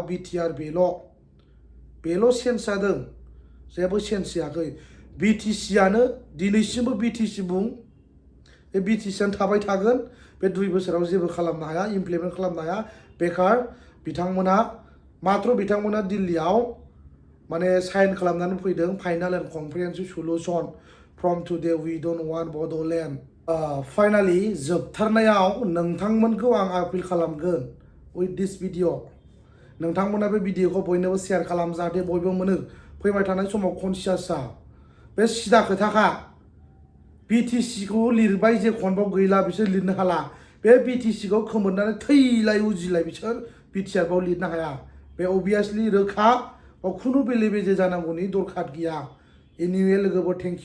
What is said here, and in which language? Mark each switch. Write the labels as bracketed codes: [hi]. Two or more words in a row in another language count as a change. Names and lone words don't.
[brx] बिटिआर बेल' चेन्ज जादों जेबो चेन्ज जायाखै बिटिसिआनो दिनैसिमबो बिटिसि बुं बे बिटिसिआनो थाबाय थागोन बे 2 बोसोराव जेबो खालामनो हाया इमप्लिमेन्ट खालामनो हाया बेकार बिथांमोना मात्र बिथांमोना दिल्लीयाव माने साइन खालामनानै फैदों [en] final and comprehensive solution from today we don't want [brx] बड'लेण्ड फाइनाली जोबथारनायाव नोंथांमोनखौ आं आपिल खालामगोन [en] with this video [brx] नोंथांमोना बे भिडिअखौ बयनोबो शेयार खालाम जाहाथे बयबो मोनो फैबाय थानाय समाव कनसियास जा बे सिदा खोथाखा बिटिसिखौ लिरबाय जे खनबाव गैला बिसोर लिरनो हाला बे बिटिसिखौ खोमोरनानै थैलाय उजिलाय बिसोर बिटिआरबाव लिरनो हाया बे अबियासलि रोखा खुनु बेले बेजे जानांगौनि दरखार गैया एनिवे लोगोफोर [en] thank you